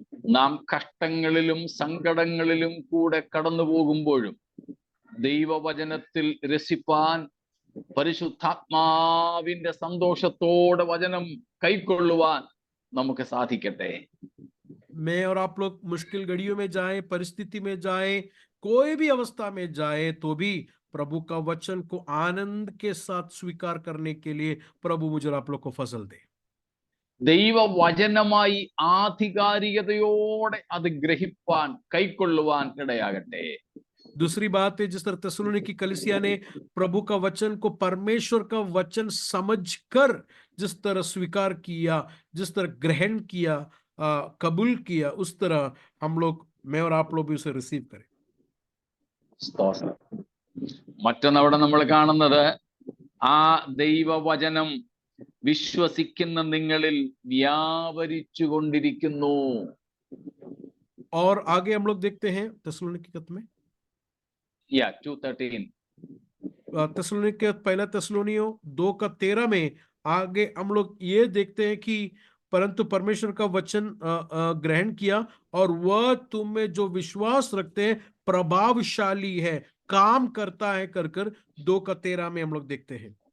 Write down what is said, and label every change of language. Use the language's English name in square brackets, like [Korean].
[Malayalam] നാം കഷ്ടങ്ങളിലും സങ്കടങ്ങളിലും കൂടെ കടന്നു പോകുമ്പോഴും ദൈവവചനത്തിൽ രസിപ്പാൻ, പരിശുദ്ധാത്മാവിന്റെ സന്തോഷത്തോടെ വചനം കൈക്കൊള്ളുവാൻ നമുക്ക് സാധിക്കട്ടെ. [Hindi] मैं और आप लोग मुश्किल घड़ियों में जाए, परिस्थिति में जाए, कोई भी अवस्था में जाए, तो भी प्रभु का वचन को आनंद के साथ स्वीकार करने के लिए प्रभु मुझे और आप लोग को फजल दे। [Malayalam] ദൈവവചനമായി ആധികാരികതയോടെ അത് ഗ്രഹിപ്പാൻ കൈക്കൊള്ളുവാൻ ഇടയാകട്ടെ. [Hindi] दूसरी बात है, जिस तरह तेसलोनिकी कलीसिया ने प्रभु का वचन को परमेश्वर का वचन समझकर जिस तरह स्वीकार किया, जिस तरह ग्रहण किया, कबूल किया, उस तरह हम लोग, मैं और आप लोग भी उसे रिसीव करें। [Malayalam] സ്തോത്രം. മറ്റൊന്നവിടെ നമ്മൾ കാണുന്നത്, ആ ദൈവവചനം വിശ്വസിക്കുന്ന നിങ്ങളിൽ വ്യാപരിച്ചു കൊണ്ടിരിക്കുന്നു. [Hindi] और आगे हम लोग देखते हैं तेसलोनिकी में 2:13 तेसलोनिकी पहला तेसलोनियों 2:13 में आगे हम लोग ये देखते हैं कि परंतु परमेश्वर का वचन ग्रहण किया और वह तुम में जो विश्वास रखते हैं प्रभावशाली है, काम करता है कर 2:13 में हम लोग देखते हैं।